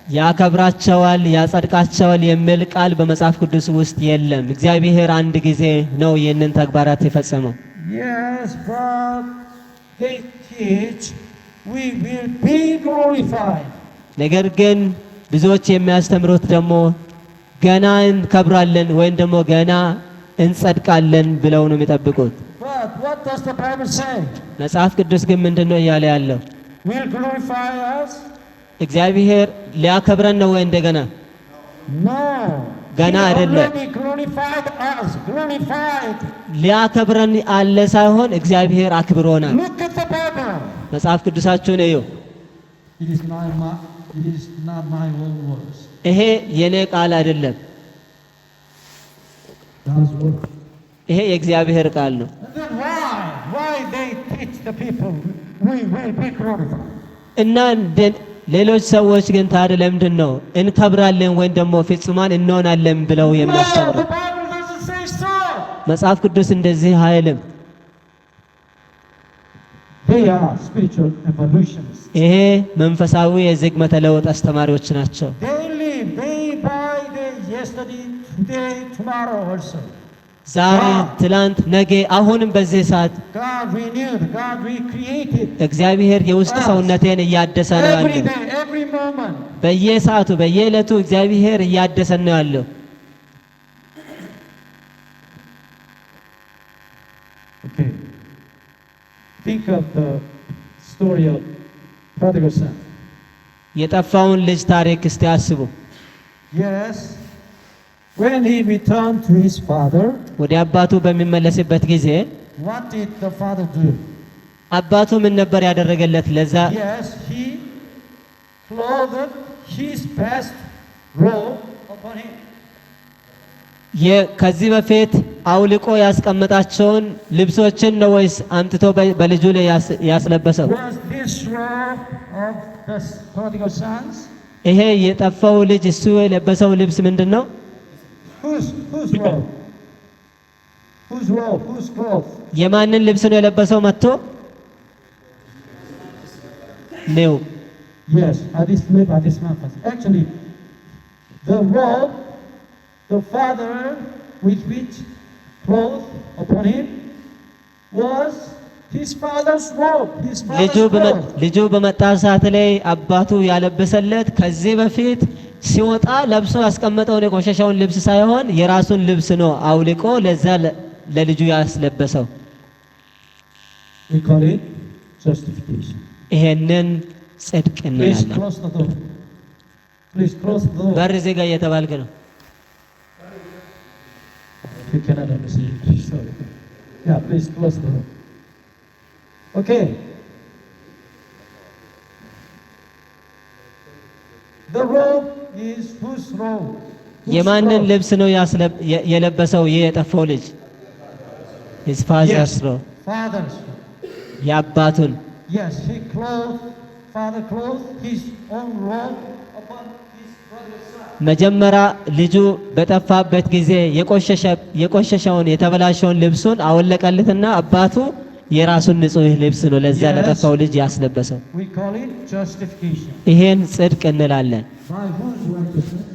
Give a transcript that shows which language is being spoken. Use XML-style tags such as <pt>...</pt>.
<am>ያከብራቸዋል ያጸድቃቸዋል የሚል ቃል በመጽሐፍ ቅዱስ ውስጥ የለም። እግዚአብሔር አንድ ጊዜ ነው ይህንን ተግባራት የፈጸመው።</am> <en>Yes, but they teach we will be glorified.</en> <am>ነገር ግን ብዙዎች የሚያስተምሩት ደግሞ ገና እንከብራለን ወይም ደግሞ ገና እንጸድቃለን ብለው ነው የሚጠብቁት።</am> <en>But what does the Bible say?</en> <am>መጽሐፍ ቅዱስ ግን ምንድነው እያለ ያለው?</am> <en>Will glorify us?</en> <am>እግዚአብሔር ሊያከብረን ነው ወይ እንደገና?</am> <en>No.</en> <am>ገና አይደለም።</am> <en>glorified us, glorified.</en> <am>ሊያከብረን አለ ሳይሆን እግዚአብሔር አክብሮናል።</am> <en>Look at the Bible.</en> <am>መጽሐፍ ቅዱሳችሁን እዩ።</am> <en>It is not my own words.</en> <am>ይሄ የኔ ቃል አይደለም።</am> <en>God's word.</en> <am>ይሄ የእግዚአብሔር ቃል ነው።</am> <en>And then why they teach the people we will be glorified?</en> <am>እና ሌሎች ሰዎች ግን ታዲያ ለምንድን ነው እንከብራለን ወይም ደግሞ ፍጹማን እንሆናለን ብለው የሚያስተምሩ?</am> <en>The Bible doesn't say so.</en> <am>መጽሐፍ ቅዱስ እንደዚህ አይልም።</am> <en>They are spiritual evolutions.</en> <am>ይሄ መንፈሳዊ የዝግመተ ለውጥ አስተማሪዎች ናቸው።</am> <en>They live day by day, yesterday, today, tomorrow also.</en> <am>ዛሬ፣ ትላንት፣ ነገ፣ አሁንም በዚህ ሰዓት</am> <en>God renewed, God recreated.</en> <am>እግዚአብሔር የውስጥ ሰውነቴን እያደሰ ነው ያለው።</am> <en>Every day, every moment.</en> <am>በየሰዓቱ በየዕለቱ እግዚአብሔር እያደሰ ነው ያለው።</am> <en>Okay. Think of the story of prodigal son.</en> <am>የጠፋውን ልጅ ታሪክ እስቲ አስቡ።</am> <en>Yes. When he returned to his father,</en> <am>ወደ አባቱ በሚመለስበት ጊዜ</am> <en>what did the father do?</en> <am>አባቱ ምን ነበር ያደረገለት? ለዛ</am> <en>Yes, he clothed his best robe upon him.</en> <am>ከዚህ በፊት አውልቆ ያስቀመጣቸውን ልብሶችን ነው ወይስ አምጥቶ በልጁ ላይ ያስለበሰው?</am> <en>Was this robe of the prodigal sons?</en> <am>ይሄ የጠፋው ልጅ እሱ የለበሰው ልብስ ምንድነው?</am> <en>Whose robe? Whose robe? Whose clothes?</en> <am>የማንን ልብስ ነው የለበሰው? መጥቶ ነው።</am> <en>Yes, this man. Actually, the robe, the father with which clothes upon him was his father's robe. His father's robe.</en> <am>ልጁ በመጣ ሰዓት ላይ አባቱ ያለበሰለት ከዚህ በፊት ሲወጣ ለብሶ ያስቀመጠውን የቆሸሸውን ልብስ ሳይሆን የራሱን ልብስ ነው አውልቆ ለዛ ለልጁ ያስለበሰው።</am> <en>We call it justification.</en> <am>ይሄንን ጽድቅ</am> <en>Please</en> <am>እንላለን።</am> <en>close the door. Please close the door.</en> <am>በር ዜጋ እየተባልክ ነው።</am> <en>You cannot understand. Sorry. Yeah, please close the door. Okay. The robe is whose robe?</en> <am>የማንን ልብስ ነው የለበሰው? ይሄ የጠፋው ልጅ</am> <en>his father's robe። Father's.</en> <am>የአባቱን</am> <en>Yes, father clothed his own robe upon his brother's son.</en> <am>መጀመሪያ ልጁ በጠፋበት ጊዜ የቆሸሸውን የተበላሸውን ልብሱን አወለቀለትና አባቱ የራሱን ንጹህ ልብስ ነው ለዛ ለጠፋው ልጅ ያስለበሰው።</am> <en>We call it justification.</en> <am>ይሄን ጽድቅ እንላለን።</am> <en>By whose righteousness?</en>